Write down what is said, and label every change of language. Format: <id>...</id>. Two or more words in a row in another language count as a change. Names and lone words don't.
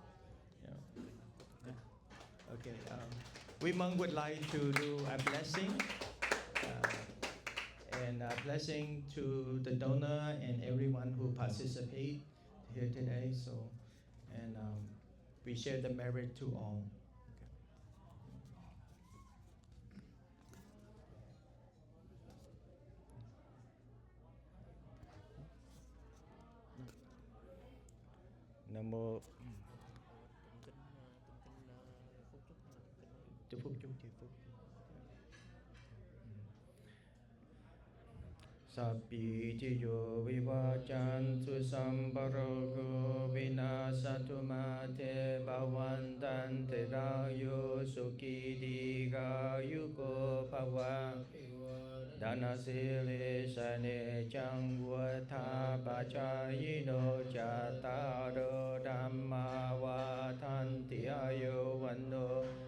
<en>Yeah. Okay, we monk would like to do a blessing. And a blessing to the donor and everyone who participate here today. So, and we share the merit to all.</en> <vi>Nam mô. Chúc phúc.</vi> <pi>Sabbi tiyo vivachantu samparogo vinasatu mate bhavantante rayo sukhi dīghāyuko bhava dhanasile sane changvatha pachayino chataro dhamma vatanti ayo vano</pi>